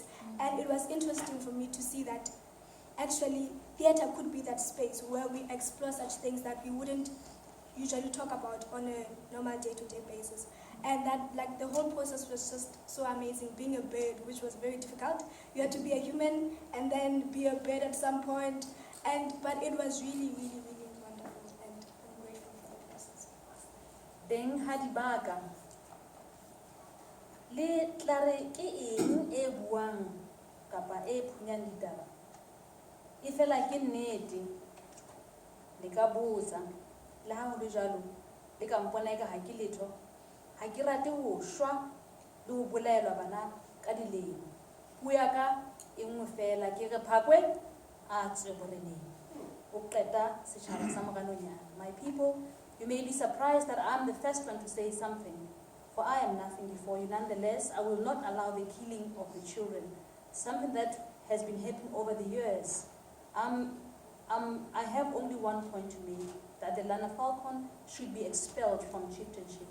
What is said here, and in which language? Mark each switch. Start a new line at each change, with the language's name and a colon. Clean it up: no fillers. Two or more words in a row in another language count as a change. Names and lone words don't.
English: And it was interesting for me to see that actually theatre could be that space where we explore such things that we wouldn't usually talk about on a normal day-to-day basis. And that, like, the whole process was just so amazing. Being a bird, which was very difficult. You had to be a human and then be a bird at some point. But it was really, really, really wonderful, and I'm grateful for the process.
Southern Sotho: Deng Hadibaga. Le tlare ke eng e buang kapa e phunyang ditaba. E fela ke nnete. Le ka botsa. Le ha ho le jalo, le ka mpona eka ha ke letho. Ha ke rate ho shwa le ho bolaelwa bana ka dilemo. Puo ya ka e nngwe fela ke re Phakwe a tswe boreneng. O qeta setjhaba sa Moranonyana.
English: My people, you may be surprised that I'm the first one to say something, for I am nothing before you. Nonetheless, I will not allow the killing of the children, something that has been happening over the years. I have only one point to make, that the Lana Falcon should be expelled from chieftainship.